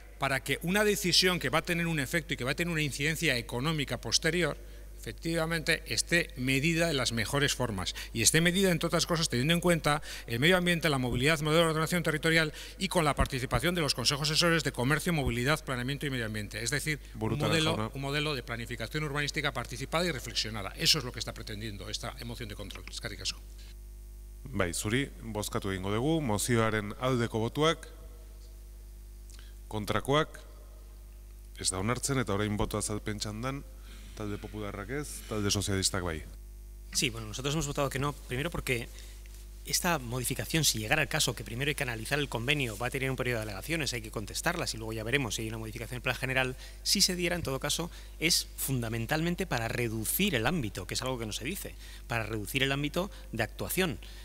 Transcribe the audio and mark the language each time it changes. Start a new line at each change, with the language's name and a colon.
Spanish: Para que una decisión que va a tener un efecto y que va a tener una incidencia económica posterior, efectivamente esté medida de las mejores formas y esté medida, entre otras cosas, teniendo en cuenta el medio ambiente, la movilidad, el modelo de ordenación territorial y con la participación de los consejos asesores de comercio, movilidad, planeamiento y medio ambiente. Es decir, un modelo de planificación urbanística participada y reflexionada. Eso es lo que está pretendiendo esta moción de control.
Basque: Eskerrik asko. Bai, zuri, bozkatu egingo dugu, mozioaren aldeko botuak, kontrakoak, ez da onartzen eta orain boto azalpen txandan, talde popularrak ez, talde sozialistak bai.
Spanish: Sí, bueno, nosotros hemos votado que no, primero porque esta modificación, si llegara el caso que primero hay que analizar el convenio, va a tener un periodo de alegaciones, hay que contestarlas y luego ya veremos si hay una modificación del plan general, si se diera en todo caso es fundamentalmente para reducir el ámbito, que es algo que no se dice, para reducir el ámbito de actuación.